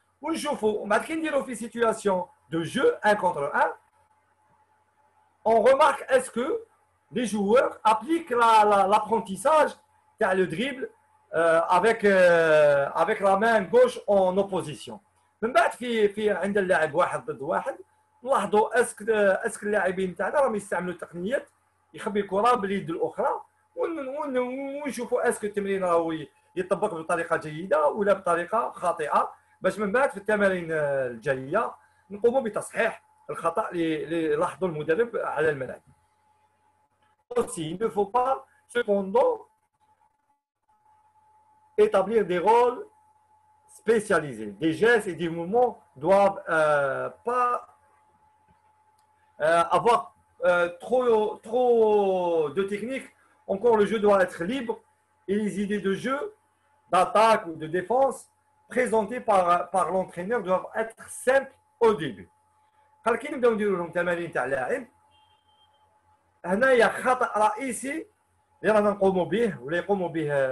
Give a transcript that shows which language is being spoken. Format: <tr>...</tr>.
<ar>ونشوفوا بعد كي نديروا في سيتوياسيون دو جو</ar> <fr>1 contre 1 on remarque est-ce que les joueurs appliquent l'apprentissage تاع le dribble avec la main gauche en opposition.</fr> <ar>من بعد في عند اللاعب 1 ضد 1 نلاحظوا اسك اللاعبين تاعنا راهم يستعملوا تقنيات يخبي الكره باليد الاخرى، ونشوفوا اسك التمرين راهو يطبق بطريقه جيده ولا بطريقه خاطئه، باش من بعد في التمارين الجايه نقوموا بتصحيح الخطا اللي لاحظوا المدرب على الملعب.</ar> <fr>Aussi, il ne faut pas cependant établir des rôles spécialisés. Des gestes et des mouvements doivent pas avoir trop de techniques. Encore, le jeu doit être libre et les idées de jeu, d'attaque ou de défense présentées par l'entraîneur doivent être simples au début.</fr> <ar>قال كي نبداو نديروا لهم تمارين تاع لاعب، هنايا خطا رئيسي اللي رانا نقوموا به ولا يقوموا به</ar>